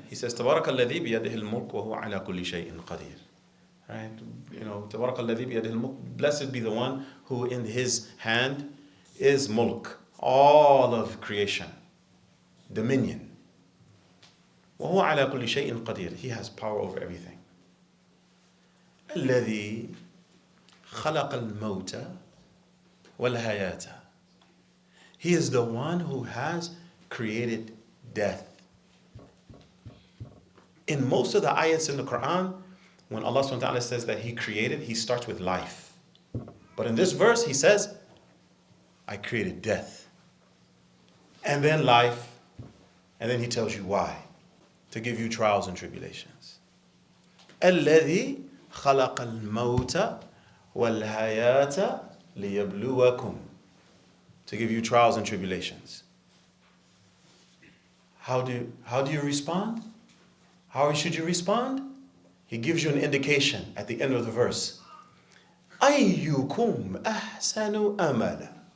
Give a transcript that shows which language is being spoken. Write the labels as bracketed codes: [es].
[en] He says, [ar] تبارك الذي بيده الملك وهو على كل شيء قدير. [en] Right? You know, [ar] تبارك الذي بيده الملك. [en] Blessed be the one who in his hand is mulk. all of creation, dominion. [ar] وهو على كل شيء قدير. [en] He has power over everything. [ar] الذي خلق الموت والحياة. [en] He is the one who has created death. In most of the ayats in the Quran, when Allah subhanahu wa ta'ala says that He created, He starts with life. But in this verse, He says, I created death. And then life. And then He tells you why. To give you trials and tribulations. [ar] الذي خلق الموت والحياة ليبلوكم. [en] To give you trials and tribulations. How do you respond? How should you respond? He gives you an indication at the end of the verse. [ar] أيكم أحسن أملا.